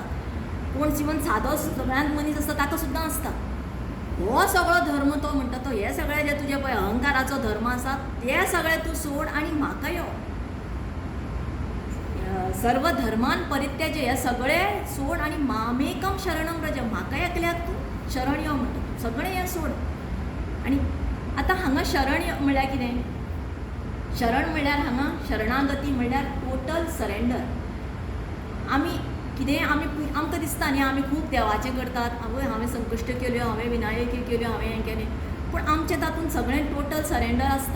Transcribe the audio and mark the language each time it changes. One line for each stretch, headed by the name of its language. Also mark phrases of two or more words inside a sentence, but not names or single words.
Konkani: कोण जिवन सादो सगळ्यांत मनीस आसता ताका सुद्दां आसता. हो सगळो धर्म तो म्हणटा तो हे सगळे जे तुजे पळय अहंकाराचो धर्म आसा ते सगळे तूं सोड आनी म्हाका यो.
Sanskrit: सर्व धर्मान परित्यज्य
Konkani: हे सगळे सोड आनी
Sanskrit: मामेकं शरणं व्रज
Konkani: म्हाका एकल्याक तूं शरण यो म्हणटा. सगळें हें सोड. आनी आतां हांगा शरण यो म्हळ्यार कितें. शरण म्हणल्यार हांगा शरणागती म्हणल्यार
English: total surrender.
Konkani: आमी कितेंय आमकां दिसता न्ही आमी खूब देवाचें करतात, आवय हांवें संकश्ट केल्यो, हांवें विनायकी केल्यो, हांवें हें केलें, पूण आमचें तातूंत सगळें
English: total surrender
Konkani: आसता?